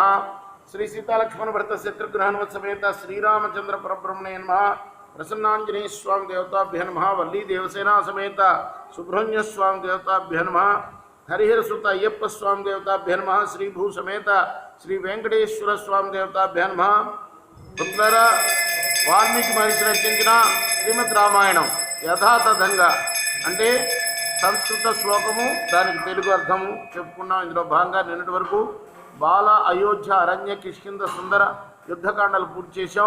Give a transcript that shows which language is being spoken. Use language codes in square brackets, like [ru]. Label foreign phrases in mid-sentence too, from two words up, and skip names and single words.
[sa] श्री सीतालक्ष्मण भरत शत्रुघ्न हनुमत समेत श्रीरामचंद्र परब्रह्मणे नमः। प्रसन्नांजनेय स्वामी देवताभ्य नमः। वल्ली देवसेना समेत सुब्रह्मण्य स्वामी देवताभ्य नमः। हरिहर सुत अय्यप्प स्वामी देवताभ्य नमः। श्री भू समेत श्री वेंकटेश्वर स्वामी देवताभ्य नमः। [te] उत्तर వాల్మీకి మహర్షి రచించిన శ్రీమద్ రామాయణం యథాతథంగా అంటే సంస్కృత శ్లోకము దానికి తెలుగు అర్థము చెప్పుకున్నాం. ఇందులో భాగంగా నిన్నటి వరకు బాల, అయోధ్య, అరణ్య, కిష్కింధ, సుందర యుద్ధకాండలు పూర్తి చేశాం.